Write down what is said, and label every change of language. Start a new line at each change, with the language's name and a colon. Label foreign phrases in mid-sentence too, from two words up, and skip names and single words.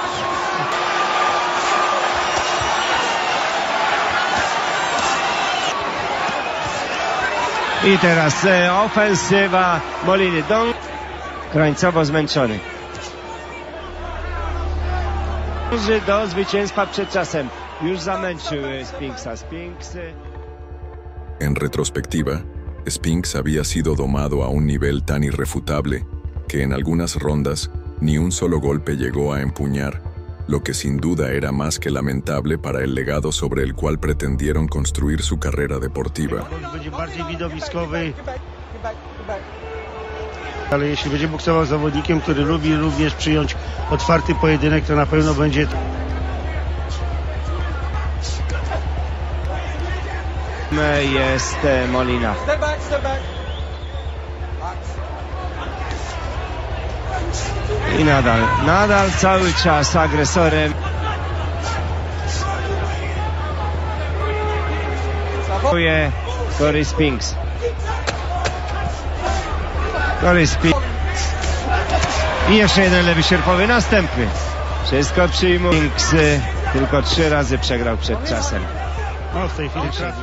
Polish: I teraz ofensywa Moliny. Krańcowo zmęczony. Dąży do zwycięstwa przed czasem. Już zamęczył Spinksa.
Spanish: En retrospectiva, Spinks había sido domado a un nivel tan irrefutable que en algunas rondas ni un solo golpe llegó a empuñar, lo que sin duda era más que lamentable para el legado sobre el cual pretendieron construir su carrera deportiva.
Polish: Będzie bardziej widowiskowy, ale jeśli będzie boksował z zawodnikiem, który lubi również przyjąć otwarty pojedynek, to na pewno będzie... Jest Molina.
English: Step back, step back.
Polish: I nadal cały czas agresorem. Cory Spinks. I jeszcze jeden lewy sierpowy, następny. Wszystko przyjmuje. Spinks tylko 3 razy przegrał przed czasem. No, w tej chwili trafił.